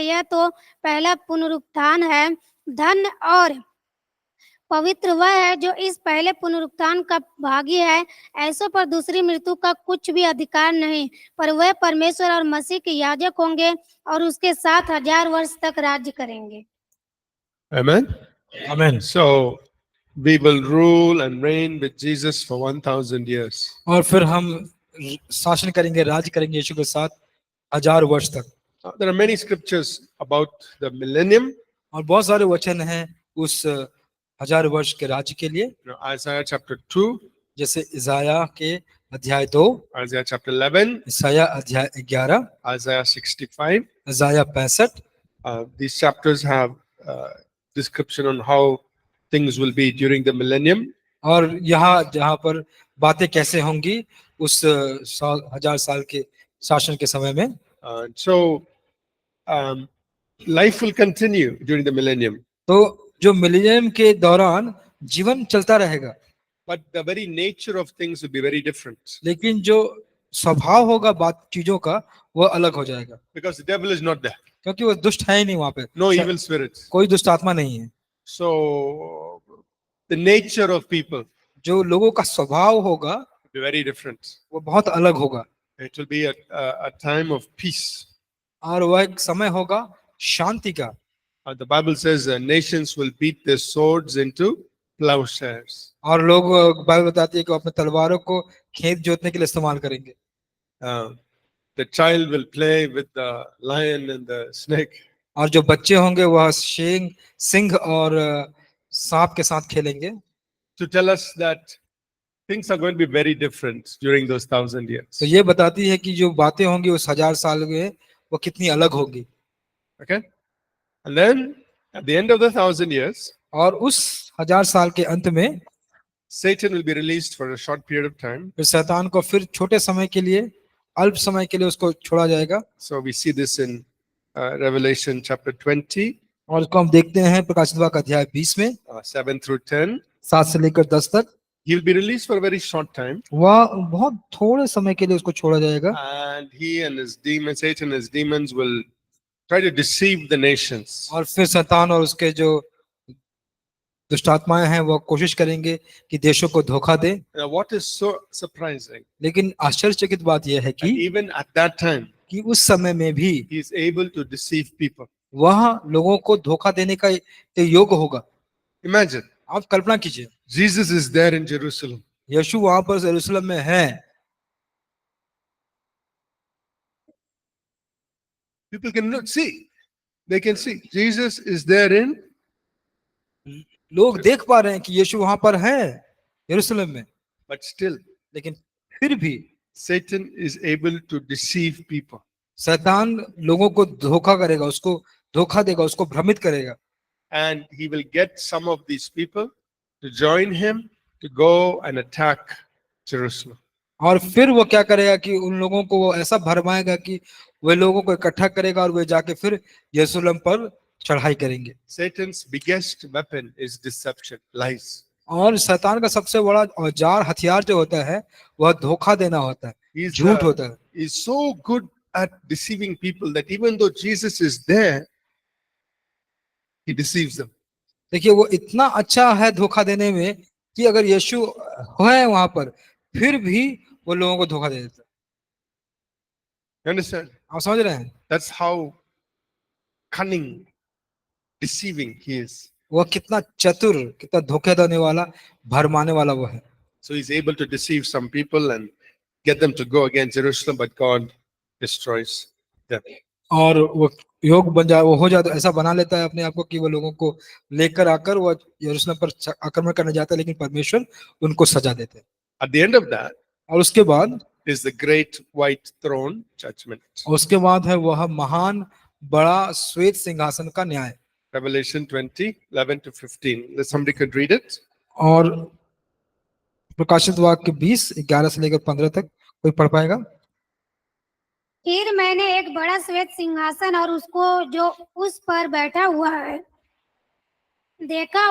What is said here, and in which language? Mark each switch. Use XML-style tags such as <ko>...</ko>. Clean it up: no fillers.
<hi>यह तो पहला पुनरुत्थान है। धन और पवित्र वह है जो इस पहले पुनरुत्थान का भागी है। ऐसों पर दूसरी मृत्यु का कुछ भी अधिकार नहीं, पर वह परमेश्वर और मसीह के याजक होंगे और उसके साथ 1000 वर्ष तक राज्य करेंगे।</hi> <en>Amen.</en> <hi>आमीन।</hi> <en>So, we will rule and reign with Jesus for 1000 years.</en> <hi>और फिर हम शासन करेंगे, राज करेंगे यीशु के साथ 1000 वर्ष तक।</hi> <en>There are many scriptures about the millennium.</en> <hi>और बहुत सारे वचन हैं उस 1000 वर्ष के राज्य के लिए,</hi> <en>Isaiah chapter 2,</en> <hi>जैसे इसाया के अध्याय 2,</hi> <en>Isaiah chapter 11,</en> <hi>इसाया अध्याय 11,</hi> <en>Isaiah 65.</en> <hi>Isaiah 65।</hi> <en>These chapters have description on how things will be during the millennium.</en> <hi>और यहाँ जहाँ पर बातें कैसे होंगी उस 1000 साल के शासन के समय में।</hi> <en>So, life will continue during the millennium.</en> <hi>तो जो मिलेनियम के दौरान जीवन चलता रहेगा,</hi> <en>But the very nature of things will be very different.</en> <hi>लेकिन जो स्वभाव होगा बात चीजों का वो अलग हो जाएगा,</hi> <en>Because the devil is not there.</en> <hi>क्योंकि वो दुष्ट है ही नहीं वहां पे।</hi> <en>No evil spirits.</en> <hi>कोई दुष्ट आत्मा नहीं है।</hi> <en>So, the nature of people</en> <hi>जो लोगों का स्वभाव होगा</hi> <en>will be very different.</en> <hi>वो बहुत अलग होगा,</hi> <en>It will be a time of peace.</en> <hi>और वह एक समय होगा शांति का।</hi> <en>The Bible says nations will beat their swords into plowshares.</en> <hi>और लोग, बाइबल बताती है कि वो अपने तलवारों को खेत जोतने के लिए इस्तेमाल करेंगे।</hi> <en>The child will play with the lion and the snake.</en> <hi>और जो बच्चे होंगे वह सिंह और सांप के साथ खेलेंगे।</hi> <en>To tell us that things are going to be very different during those 1000 years.</en> <hi>तो ये बताती है कि जो बातें होंगी उस 1000 साल में वो कितनी अलग होगी।</hi> <en>Okay? And then at the end of the 1000 years,</en> <hi>और उस 1000 साल के अंत में</hi> <en>Satan will be released for a short period of time.</en> <hi>फिर शैतान को फिर छोटे समय के लिए, अल्प समय के लिए उसको छोड़ा जाएगा।</hi> <en>So we see this in Revelation chapter 20,</en> <hi>और इसको हम देखते हैं प्रकाशित वाक्य अध्याय 20 में</hi> <en>7 through 10.</en> <hi>7 से लेकर 10 तक।</hi> <en>He will be released for a very short time.</en> <hi>वह बहुत थोड़े समय के लिए उसको छोड़ा जाएगा।</hi> <en>And he and his demons, Satan and his demons will try to deceive the nations.</en> <hi>और फिर शैतान और उसके जो दुष्टात्माएं हैं वो कोशिश करेंगे कि देशों को धोखा दे।</hi> <en>Now, what is so surprising?</en> <hi>लेकिन आश्चर्यचकित बात यह है</hi> <en>And</en> <hi>कि</hi> <en>even at that time,</en> <hi>कि उस समय में भी</hi> <en>he is able to deceive people.</en> <hi>वह लोगों को धोखा देने का योग्य होगा।</hi> <en>Imagine,</en> <hi>आप कल्पना कीजिए,</hi> <en>Jesus is there in Jerusalem.</en> <hi>यीशु वहां पर यरूशलेम में है।</hi> <en>People can see. They can see. Jesus is there in.</en> <hi>लोग देख पा रहे हैं कि यीशु वहां पर है यरूशलेम में।</hi> <en>But still,</en> <hi>लेकिन फिर भी</hi> <en>Satan is able to deceive people.</en> <hi>शैतान लोगों को धोखा करेगा, उसको धोखा देगा, उसको भ्रमित करेगा,</hi> <en>And he will get some of these people to join him to go and attack Jerusalem.</en> <hi>और फिर वो क्या करेगा कि उन लोगों को वो ऐसा भरमाएगा कि वे लोगों को इकट्ठा करेगा और वे जाके फिर यरूशलेम पर चढ़ाई करेंगे।</hi> <en>Satan's biggest weapon is deception, lies.</en> <hi>और शैतान का सबसे बड़ा औजार, हथियार जो होता है वह धोखा देना होता है,</hi> <en>He's,</en> <hi>झूठ होता है।</hi> <en>he's so good at deceiving people that even though Jesus is there, he deceives them.</en> <hi>देखिए वो इतना अच्छा है धोखा देने में कि अगर यीशु है वहां पर फिर भी वो लोगों को धोखा दे देता है।</hi> <en>You understand?</en> <hi>आप समझ रहे हैं?</hi> <en>That's how cunning, deceiving he is.</en> <hi>वह कितना चतुर, कितना धोखे देने वाला, भरमाने वाला वो है।</hi> <en>So he's able to deceive some people and get them to go against Jerusalem, but God destroys them.</en> <hi>और वो योग बन जाए, वो हो जाता, ऐसा बना लेता है अपने आप को कि वो लोगों को लेकर आकर वो यरूशलेम पर आक्रमण करने जाता है, लेकिन परमेश्वर उनको सजा देते हैं।</hi> <en>At the end of that</en> <hi>और उसके बाद</hi> <en>is the great white throne judgment.</en> <hi>उसके बाद है वह महान बड़ा श्वेत सिंहासन का न्याय।</hi> <en>Revelation 20:11-15. Somebody could read it.</en> <hi>और प्रकाशित वाक्य 20:11 से लेकर 15 तक कोई पढ़ पाएगा? फिर मैंने एक बड़ा श्वेत सिंहासन और उसको जो उस पर बैठा हुआ है देखा।</hi>